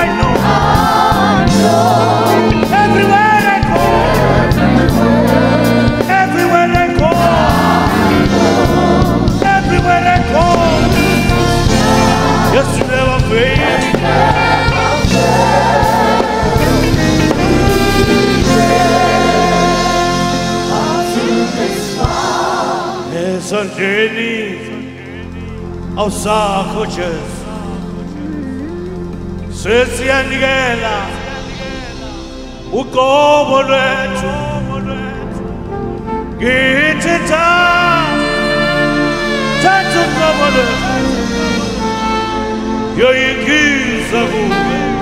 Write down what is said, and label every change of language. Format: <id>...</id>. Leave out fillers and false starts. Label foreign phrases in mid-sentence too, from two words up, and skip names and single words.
<en>Everywhere I go, everywhere I go, everywhere I go, yes, you never fail. There's a journey of sacrifice.</en> <zu>Sesiyanikela uqobo lwethu ngithi thatha uqobo lwethu yoyingiza kuwe.</zu>